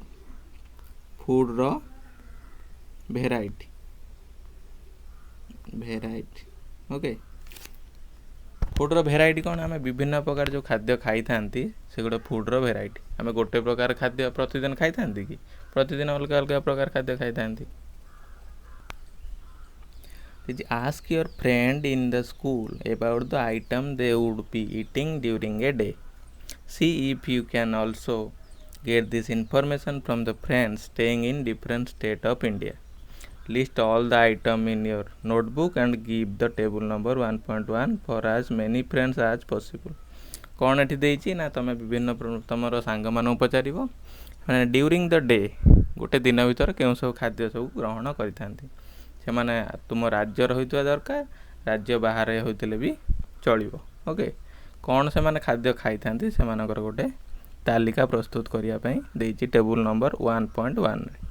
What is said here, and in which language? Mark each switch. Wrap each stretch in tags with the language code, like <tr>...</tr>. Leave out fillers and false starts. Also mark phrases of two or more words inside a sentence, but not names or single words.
<en>foodର variety। okay, foodର variety କ'ଣ?</en> <or>ଆମେ ବିଭିନ୍ନ ପ୍ରକାର ଯେଉଁ ଖାଦ୍ୟ ଖାଇଥାନ୍ତି ସେଗୁଡ଼ା</or> <en>foodର variety।</en> <or>ଆମେ ଗୋଟେ ପ୍ରକାର ଖାଦ୍ୟ ପ୍ରତିଦିନ ଖାଇଥାନ୍ତି କି? ପ୍ରତିଦିନ ଅଲଗା ଅଲଗା ପ୍ରକାର ଖାଦ୍ୟ ଖାଇଥାନ୍ତି।</or> <en>Did you ask your friend in the school about the item they would be eating during a day? See if you can also get this information from the friends staying in different state of India. List all the item in your notebook and give the table number 1.1 for as many friends as possible.</en> <or>କ'ଣ ଏଠି ଦେଇଛି ନା ତୁମେ ବିଭିନ୍ନ ତୁମର ସାଙ୍ଗମାନଙ୍କୁ ପଚାରିବ ମାନେ</or> <en>during the day,</en> <or>ଗୋଟେ ଦିନ ଭିତରେ କେଉଁ ସବୁ ଖାଦ୍ୟ ସବୁ ଗ୍ରହଣ କରିଥାନ୍ତି। ସେମାନେ ତୁମ ରାଜ୍ୟର ହୋଇଥିବା ଦରକାର, ରାଜ୍ୟ ବାହାରେ ହୋଇଥିଲେ ବି ଚଳିବ। ଓକେ, କ'ଣ ସେମାନେ ଖାଦ୍ୟ ଖାଇଥାନ୍ତି ସେମାନଙ୍କର ଗୋଟେ ତାଲିକା ପ୍ରସ୍ତୁତ କରିବା ପାଇଁ ଦେଇଛି ଟେବୁଲ୍ ନମ୍ବର 1.1ରେ।</or>